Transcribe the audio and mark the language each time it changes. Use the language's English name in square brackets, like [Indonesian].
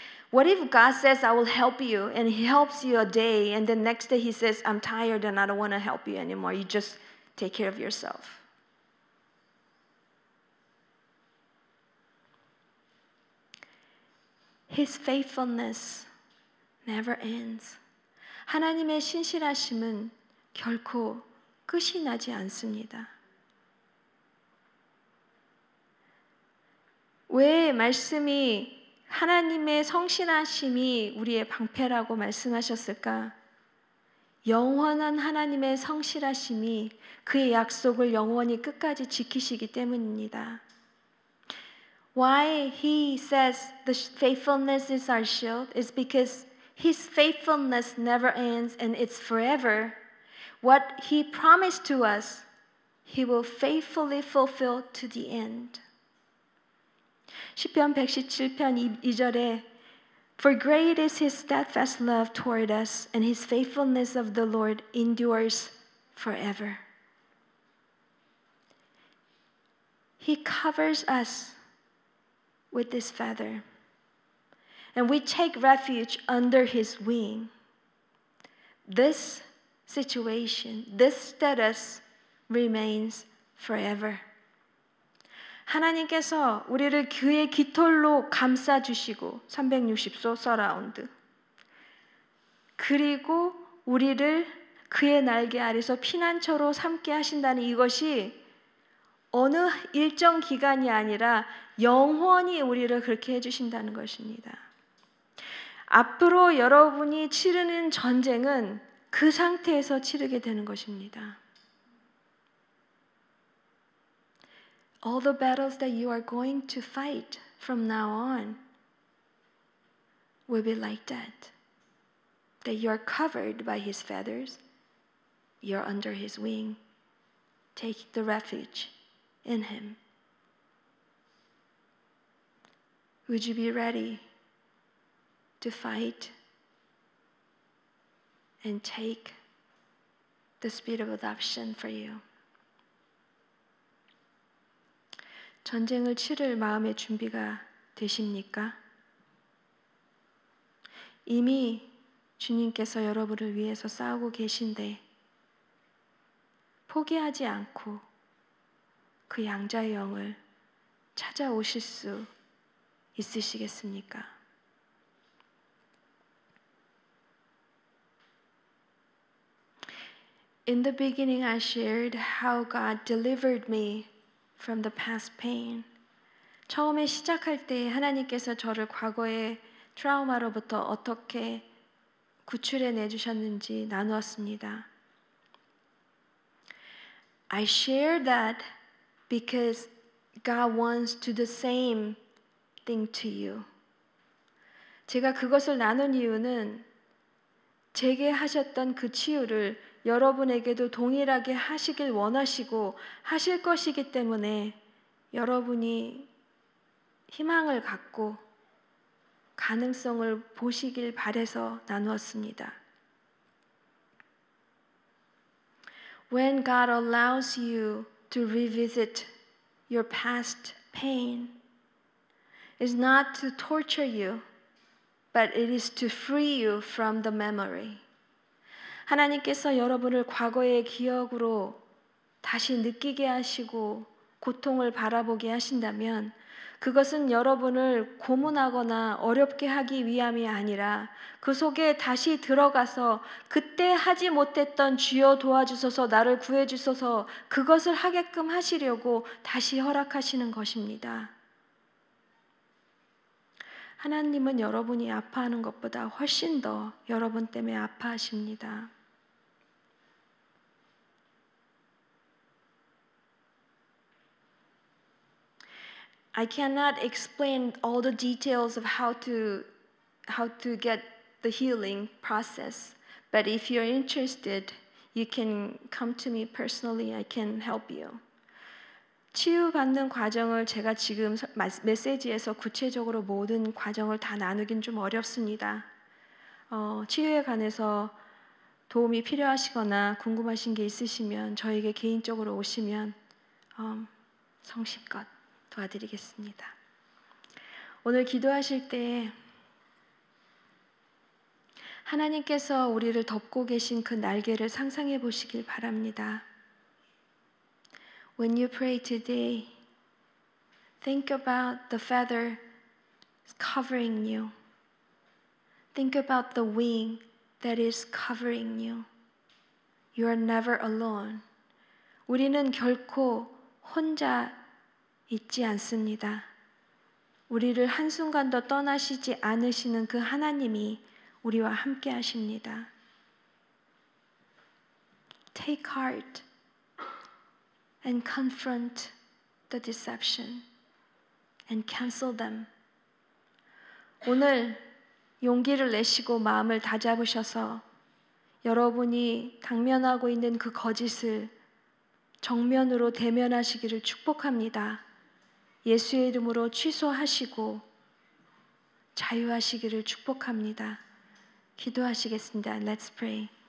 [English] What if God says, I will help you, and He helps you a day, and the next day He says, I'm tired and I don't want to help you anymore. You just take care of yourself. His faithfulness never ends. [Korean] 하나님의 신실하심은 결코 끝이 나지 않습니다. 왜 말씀이 하나님의 성실하심이 우리의 방패라고 말씀하셨을까? 영원한 하나님의 성실하심이 그의 약속을 영원히 끝까지 지키시기 때문입니다. [English] Why he says the faithfulness is our shield is because his faithfulness never ends and it's forever. What he promised to us, he will faithfully fulfill to the end. [Korean] 시편 117편 2절에 [English] For great is his steadfast love toward us, and his faithfulness of the Lord endures forever. He covers us with his feather, and we take refuge under his wing. This situation, this status remains forever. [Korean] 하나님께서 우리를 그의 깃털로 감싸주시고 360도 서라운드 그리고 우리를 그의 날개 아래서 피난처로 삼게 하신다는 이것이 어느 일정 기간이 아니라 영원히 우리를 그렇게 해주신다는 것입니다. 앞으로 여러분이 치르는 전쟁은 그 상태에서 치르게 되는 것입니다. [English] All the battles that you are going to fight from now on will be like that. That you are covered by his feathers, you're under his wing. Take the refuge in him. Would you be ready to fight and take the spirit of adoption for you? [Korean] 전쟁을 치를 마음의 준비가 되십니까? 이미 주님께서 여러분을 위해서 싸우고 계신데 포기하지 않고 그 양자의 영을 찾아오실 수 있으시겠습니까? [English] In the beginning, I shared how God delivered me from the past pain. [Korean] 처음에 시작할 때 하나님께서 저를 과거의 트라우마로부터 어떻게 구출해 내주셨는지 나누었습니다. [English] I share that because God wants to do the same thing to you. [Korean] 제가 그것을 나눈 이유는 제게 하셨던 그 치유를 여러분에게도 동일하게 하시길 원하시고 하실 것이기 때문에 여러분이 희망을 갖고 가능성을 보시길 바라서 나누었습니다. [English] When God allows you to revisit your past pain, it's not to torture you, but it is to free you from the memory. [Korean] 하나님께서 여러분을 과거의 기억으로 다시 느끼게 하시고 고통을 바라보게 하신다면 그것은 여러분을 고문하거나 어렵게 하기 위함이 아니라 그 속에 다시 들어가서 그때 하지 못했던 주여 도와주소서 나를 구해주소서 그것을 하게끔 하시려고 다시 허락하시는 것입니다. 하나님은 여러분이 아파하는 것보다 훨씬 더 여러분 때문에 아파하십니다. [English] I cannot explain all the details of how to get the healing process, but if you're interested, you can come to me personally. I can help you. [Korean] 치유받는 과정을 제가 지금 메시지에서 구체적으로 모든 과정을 다 나누긴 좀 어렵습니다. 치유에 관해서 도움이 필요하시거나 궁금하신 게 있으시면 저에게 개인적으로 오시면 성심껏 도와드리겠습니다. 오늘 기도하실 때 하나님께서 우리를 덮고 계신 그 날개를 상상해 보시길 바랍니다. [English] When you pray today, think about the feather covering you. Think about the wing that is covering you. You are never alone. [Korean] 우리는 결코 혼자 있지 않습니다. 우리를 한순간도 떠나시지 않으시는 그 하나님이 우리와 함께 하십니다. [English] Take heart and confront the deception and cancel them. [Korean] 오늘 용기를 내시고 마음을 다잡으셔서 여러분이 당면하고 있는 그 거짓을 정면으로 대면하시기를 축복합니다. 예수의 이름으로 취소하시고 자유하시기를 축복합니다. 기도하시겠습니다. [English] Let's pray.